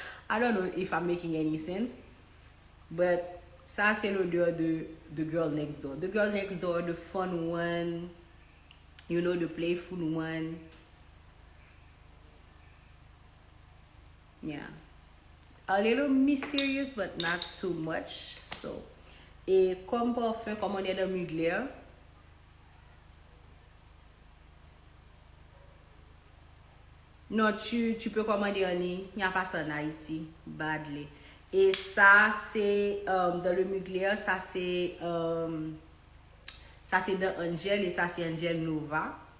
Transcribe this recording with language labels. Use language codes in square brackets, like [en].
[en] I don't know if I'm making any sense. [fr] But ça, c'est l'odeur de Girl Next Door. [en] The Girl Next Door, the fun one. You know, the playful one. Yeah. A little mysterious, but not too much. [fr] So, et comme parfum, comme on est dans Mugler, non, tu peux commander en ligne. Il n'y a pas ça en Haïti. Badly. Et ça, c'est dans le Mugler, ça c'est dans Angel et ça c'est Angel Nova.